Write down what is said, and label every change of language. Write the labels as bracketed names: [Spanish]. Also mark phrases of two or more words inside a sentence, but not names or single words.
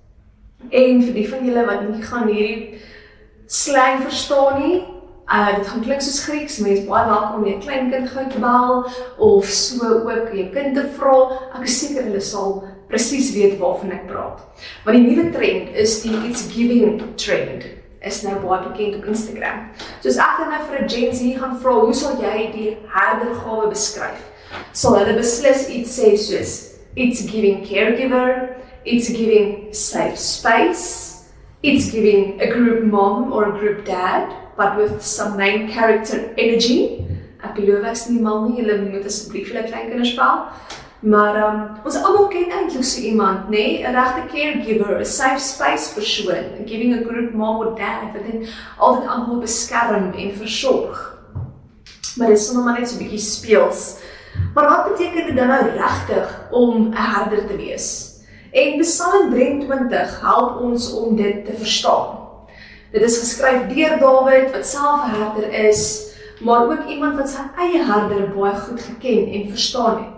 [Afrikaans] En vir die van julle wat nie gaan hierdie slang verstaan nie, dit gaan klink soos Grieks, mens baie welkom om jy 'n klein kind gou te bel, of so ook jy kind te vra, ek is seker hulle sal presies weet waarvan ek praat. Want die nuwe trend is die It's Giving trend, is nou baie bekend op Instagram. So as ek dan nou vir 'n Gen Z gaan vra, hoe sal jy die herdergawe beskryf? Sal hulle beslis iets sê soos, [English] It's giving caregiver, it's giving safe space, it's giving a group mom or a group dad, but with some main character energy. [Afrikaans] Ek beloof ek is nie mal nie, julle moet asseblief julle kleinkinders bel. Maar ons almal ken eintlik so iemand, nê? 'n regte caregiver, 'n [English] safe space [Afrikaans] persoon, [English] giving a group mom or dad, [Afrikaans] wat dit altyd almal beskerm en versorg. Maar dit is sommer maar net so 'n bietjie speels. Maar wat beteken dit dan nou regtig om 'n herder te wees? En Psalm 23 help ons om dit te verstaan. Dit is geskryf deur Dawid, wat self 'n herder is, maar ook iemand wat sy eie herder baie goed geken en verstaan het.